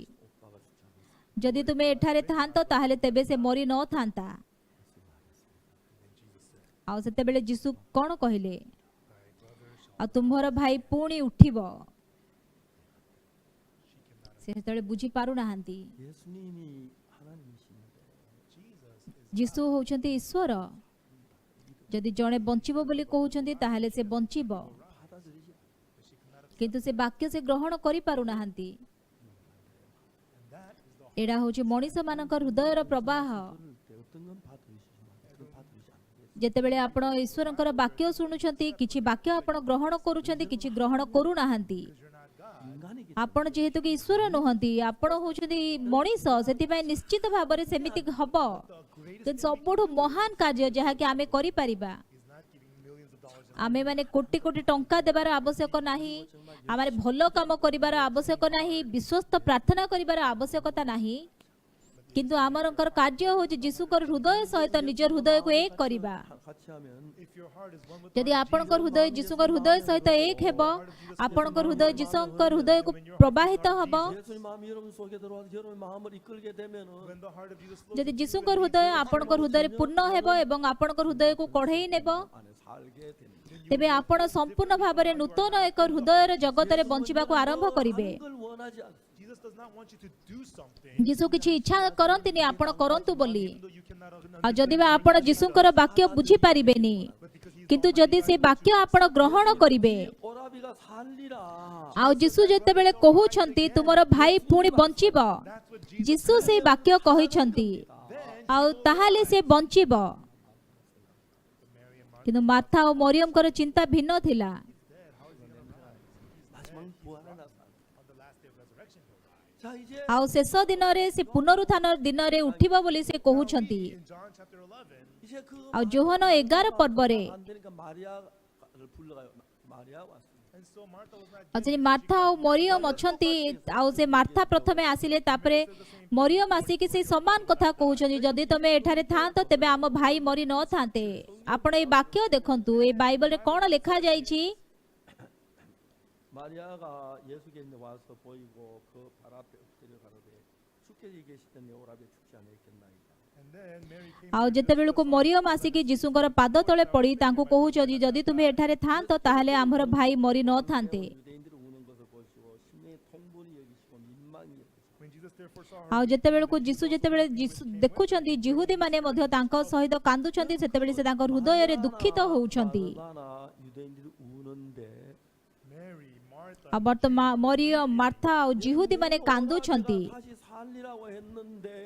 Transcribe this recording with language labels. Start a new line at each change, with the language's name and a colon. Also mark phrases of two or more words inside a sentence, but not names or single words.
Odia: ଯଦି ତୁମେ ଏଠାରେ ଥାନ୍ତ ତାହେଲେ ତେବେ ସେ ମରି ନଥାନ୍ତା। ଆଉ ସେତେବେଳେ ଯୀଶୁ କ'ଣ କହିଲେ? ଆଉ ତୁମର ଭାଇ ପୁଣି ଉଠିବ। ସେ ସେତେବେଳେ ବୁଝି ପାରୁନାହାନ୍ତି।
Korean: 예수님이 하나님이신데
Odia: ଯୀଶୁ ହେଉଛନ୍ତି ଈଶ୍ୱର। ଯଦି ଜଣେ ବଞ୍ଚିବ ବୋଲି କହୁଛନ୍ତି ତାହେଲେ ସେ ବଞ୍ଚିବ,
Korean: 받아들이지
Odia: କିନ୍ତୁ ସେ ବାକ୍ୟ ସେ ଗ୍ରହଣ କରିପାରୁନାହାନ୍ତି। ଏଇଟା ହେଉଛି ମଣିଷମାନଙ୍କ ହୃଦୟର ପ୍ରବାହ।
Korean: 때 어떤 건 받아들이시지만 어떤 건 받아들이지 않는
Odia: ଯେତେବେଳେ ଆପଣ ଈଶ୍ୱରଙ୍କର ବାକ୍ୟ ଶୁଣୁଛନ୍ତି, କିଛି ବାକ୍ୟ ଆପଣ ଗ୍ରହଣ କରୁଛନ୍ତି, କିଛି ଗ୍ରହଣ କରୁନାହାନ୍ତି।
Korean: 인간이기
Odia: ଆପଣ ଯେହେତୁ କି ଈଶ୍ୱର ନୁହନ୍ତି, ଆପଣ ହେଉଛନ୍ତି ମଣିଷ, ସେଥିପାଇଁ ନିଶ୍ଚିତ ଭାବରେ ସେମିତି ହବ। କିନ୍ତୁ ସବୁଠୁ ମହାନ କାର୍ଯ୍ୟ ଯାହାକି ଆମେ କରିପାରିବା, ଆମେ ମାନେ କୋଟି କୋଟି ଟଙ୍କା ଦେବାର ଆବଶ୍ୟକ ନାହିଁ, ଆମେ ଭଲ କାମ କରିବାର ଆବଶ୍ୟକ ନାହିଁ, ବିଶ୍ୱସ୍ତ ପ୍ରାର୍ଥନା କରିବାର ଆବଶ୍ୟକତା ନାହିଁ, କିନ୍ତୁ ଆମରଙ୍କର କାର୍ଯ୍ୟ ହେଉଛି ଯୀଶୁଙ୍କର ହୃଦୟ ସହିତ ନିଜ ହୃଦୟକୁ ଏକ କରିବା।
Korean: 같이 하면
English: if your heart is one with
Odia: ଯଦି ଆପଣଙ୍କର ହୃଦୟ ଯୀଶୁଙ୍କର ହୃଦୟ ସହିତ ଏକ ହେବ, ଆପଣଙ୍କର ହୃଦୟ ଯୀଶୁଙ୍କର ହୃଦୟକୁ ପ୍ରବାହିତ ହେବ।
Korean: 예수님 마음이 여러분 속에 들어와서 여러분 마음을 이끌게 되면은
English: when the heart of Jesus flows
Odia: ଯଦି ଯୀଶୁଙ୍କର ହୃଦୟ ଆପଣଙ୍କର ହୃଦୟରେ ପୂର୍ଣ୍ଣ ହେବ ଏବଂ ଆପଣଙ୍କର ହୃଦୟକୁ କଢ଼େଇ ନେବ,
Korean: 안에 살게 되는
Odia: ତେବେ ଆପଣ ସମ୍ପୂର୍ଣ୍ଣ ଭାବରେ ନୂତନ ଏକ ହୃଦୟର ଜଗତରେ ବଞ୍ଚିବାକୁ ଆରମ୍ଭ କରିବେ।
Korean: 걸 원하지 않습니다.
English: Jesus does not want you to do something
Odia: ଯୀଶୁ କିଛି ଇଚ୍ଛା କରନ୍ତିନି ଆପଣ କରନ୍ତୁ ବୋଲି।
English: even though you cannot
Odia: ଆଉ ଯଦି ବା ଆପଣ ଯୀଶୁଙ୍କର ବାକ୍ୟ ବୁଝିପାରିବେନି,
English: but because he is
Odia: କିନ୍ତୁ ଯଦି ସେ ବାକ୍ୟ ଆପଣ ଗ୍ରହଣ କରିବେ,
Korean: 오라비가 살리라.
Odia: ଆଉ ଯୀଶୁ ଯେତେବେଳେ କହୁଛନ୍ତି ତୁମର ଭାଇ ପୁଣି ବଞ୍ଚିବ,
English: that's what Jesus
Odia: ଯୀଶୁ ସେଇ ବାକ୍ୟ କହିଛନ୍ତି, ଆଉ ତାହେଲେ ସେ ବଞ୍ଚିବ। କିନ୍ତୁ ମାର୍ଥା ଓ ମରିୟମଙ୍କର ଚିନ୍ତା ଭିନ୍ନ ଥିଲା।
Korean: 마지막 부활을 나타.
English: on the last day of resurrection he'll rise.
Korean: 자 이제
Odia: ଆଉ ଶେଷ ଦିନରେ ସେ ପୁନରୁତ୍ଥାନ ଦିନରେ ଉଠିବ ବୋଲି ସେ କହୁଛନ୍ତି।
English: In John chapter 11
Korean: 이제 그
Odia: ଆଉ ଯୋହନ 11 ପର୍ବରେ
Korean: 안 되니까 마리아를 불러가요. 마리아 왔습니다.
English: and so Martha was not
Odia: ଆଉ ସେଠି ମାର୍ଥା ଆଉ ମରିୟମ ଅଛନ୍ତି। ଆଉ ସେ ମାର୍ଥା ପ୍ରଥମେ ଆସିଲେ, ତାପରେ ମରିୟମ ଆସିକି ସେଇ ସମାନ କଥା କହୁଛନ୍ତି, ଯଦି ତମେ ଏଠାରେ ଥାଆନ୍ତ ତେବେ ଆମ ଭାଇ ମରି ନଥାନ୍ତେ। ଆପଣ ଏଇ ବାକ୍ୟ ଦେଖନ୍ତୁ, ଏଇ ବାଇବଲରେ କ'ଣ ଲେଖାଯାଇଛି?
Korean: 마리아가 예수께 와서 보이고 그 발 앞에 엎드려 가로되 주께 계시던 오라비에 죽지 않았겠나이까.
English: and then Mary came
Odia: ଆଉ ଯେତେବେଳକୁ ମରିୟମ ଆସିକି ଯୀଶୁଙ୍କର ପାଦ ତଳେ ପଡ଼ି ତାଙ୍କୁ କହୁଛନ୍ତି, ଯଦି ତୁମେ ଏଠାରେ ଥାଆନ୍ତ ତାହେଲେ ଆମର ଭାଇ ମରି ନଥାନ୍ତେ।
Korean: 유대인들이 우는 것을 보시고 심령의 통분이 여기시고 민망히 여기시고
English: when Jesus therefore saw her
Odia: ଆଉ ଯେତେବେଳକୁ ଯୀଶୁ ଯେତେବେଳେ ଦେଖୁଛନ୍ତି ଯୁହୁଦୀମାନେ ମଧ୍ୟ ତାଙ୍କ ସହିତ କାନ୍ଦୁଛନ୍ତି, ସେତେବେଳେ ସେ ତାଙ୍କ ହୃଦୟରେ ଦୁଃଖିତ ହେଉଛନ୍ତି।
Korean: 얼마나 유대인들이 우는데
English: Mary Martha
Odia: ଆଉ ବର୍ତ୍ତମାନ ମରିୟମ, ମାର୍ଥା ଆଉ ଯୁହୁଦୀମାନେ କାନ୍ଦୁଛନ୍ତି।
Korean: 다시 살리라고 했는데